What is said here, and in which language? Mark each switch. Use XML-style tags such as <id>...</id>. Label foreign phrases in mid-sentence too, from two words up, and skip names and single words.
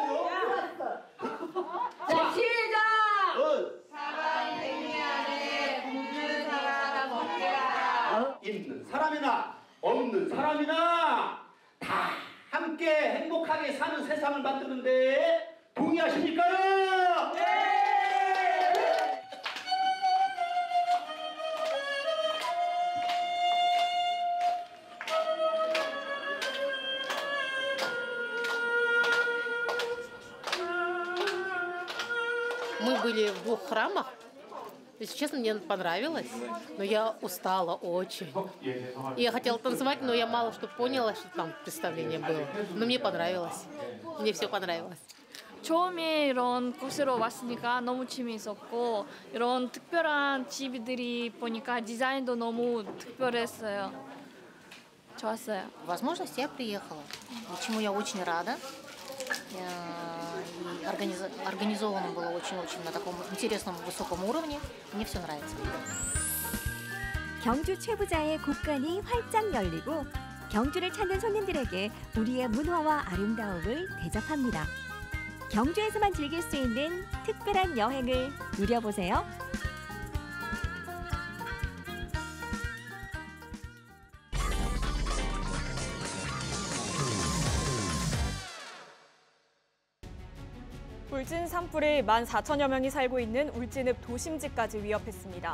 <ko>자, 시작! 사랑쟁이 안에 굶는 사람 없게라. 있는 사람이나 없는 사람이나 다 함께 행복하게 사는 세상을 만드는데 동의하십니까? 네!</ko> <ru>Мы были в 2 храмах. Если честно, мне понравилось, но я устала очень. И я хотела танцевать, но я мало что поняла, что там представление было. Но мне понравилось. Мне все понравилось.</ru> <ko>처음에 이런 곳으로 왔으니까 너무 재미있었고 이런 특별한 집들이 보니까 디자인도 너무 특별했어요. 좋았어요.</ko> <ru>Возможность я приехала, чему я очень рада. И организовано было очень-очень на таком интересном высоком уровне. Мне все нравится.</ru> <ko>경주 최부자의 곳간이 활짝 열리고 경주를 찾는 손님들에게 우리의 문화와 아름다움을 대접합니다. 경주에서만 즐길 수 있는 특별한 여행을 누려보세요. 울진 산불이 14,000여 명이 살고 있는 울진읍 도심지까지 위협했습니다.</ko>